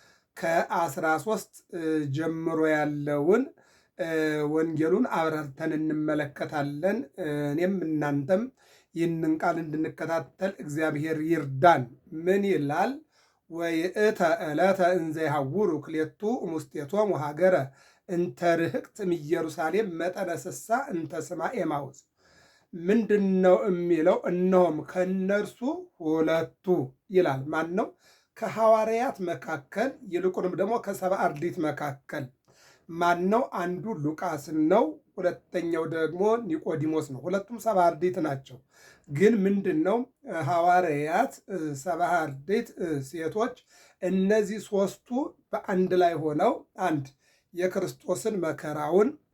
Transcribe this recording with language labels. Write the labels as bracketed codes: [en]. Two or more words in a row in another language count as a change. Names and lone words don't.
[am] ከ13 ጀምሮ ያለውን ወንጌሉን አብረርተን እንመለከታለን። እኔም እናንተም ይህንን ቃል እንድንከታተል እግዚአብሔር ይርዳን። ምን ይላል? [gez] ወይእተ ዕለተ እንዘ ይሐውሩ ክልኤቱ እሙስቴቶሙ ሀገረ እንተ ርህቅት እምኢየሩሳሌም መጠነ ስሳ እንተ ስማ ኤማሁስ። [am] ምንድን ነው የሚለው? እነሆም ከእነርሱ ሁለቱ ይላል። ማን ነው? ከሐዋርያት መካከል ይልቁንም ደግሞ ከሰብዓ አርድእት መካከል ማን ነው? አንዱ ሉቃስ ነው፣ ሁለተኛው ደግሞ ኒቆዲሞስ ነው። ሁለቱም ሰብዓ አርድእት ናቸው። ግን ምንድን ነው ሐዋርያት፣ ሰብዓ አርድእት ሴቶች፣ እነዚህ ሦስቱ በአንድ ላይ ሆነው አንድ የክርስቶስን መከራውን፣